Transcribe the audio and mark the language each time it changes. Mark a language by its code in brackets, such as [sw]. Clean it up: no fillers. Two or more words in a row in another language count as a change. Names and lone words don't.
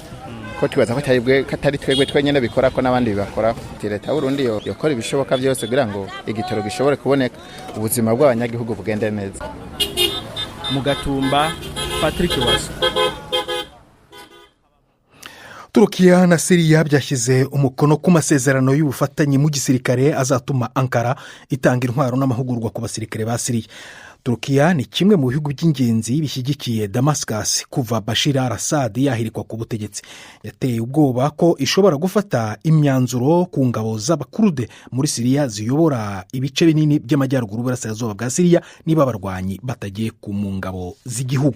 [rn] Ko twibaza ko atari twebwe twenyene bikora ko n'abandi bibakora. Leta y'u Burundi yokora ibishoboka byose kugira ngo igitoro gishobore kuboneka ubuzima bw'abanyagihugu bugende neza. Mu Gatumba, Patrick Waso. [rw] Turukiya na Syria byashyize umukono ku masezerano y'ubufatanye mu gisirikare azatuma Ankara itanga intwaro n'amahugurwa ku basirikare ba Syria. Turukiya ni kimwe mu bihugu by'ingenzi bishyigikiye Damascus kuva Bashir al-Assad yahirikwa ku butegetsi. Yateye ubwoba ko ishobora gufata imyanzuro ku ngabo z'abakurude muri Syria ziyobora ibice binini by'amajyaruguru burasirazuba bwa Syria niba abarwanyi batagiye ku mu ngabo z'igihugu.